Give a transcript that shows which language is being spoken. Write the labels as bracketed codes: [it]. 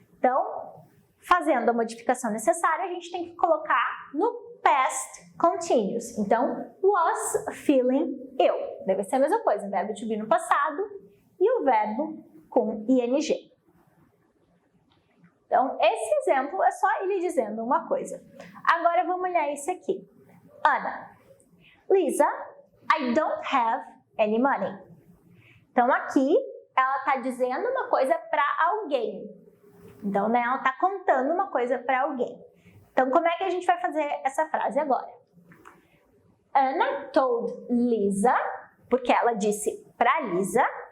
[pt] Então, fazendo a modificação necessária, a gente tem que colocar no past continuous. Então, [en] was feeling ill. [pt] Deve ser a mesma coisa, o verbo to be no passado e o verbo com ing. Então, esse exemplo é só ele dizendo uma coisa. Agora, vamos olhar esse aqui. [en] Ana, Lisa, I don't have any money. [pt] Então, aqui, ela está dizendo uma coisa para alguém. Então, ela está contando uma coisa para alguém. Então, como é que a gente vai fazer essa frase agora? [en] Anna told Lisa, [pt] porque ela disse para Lisa.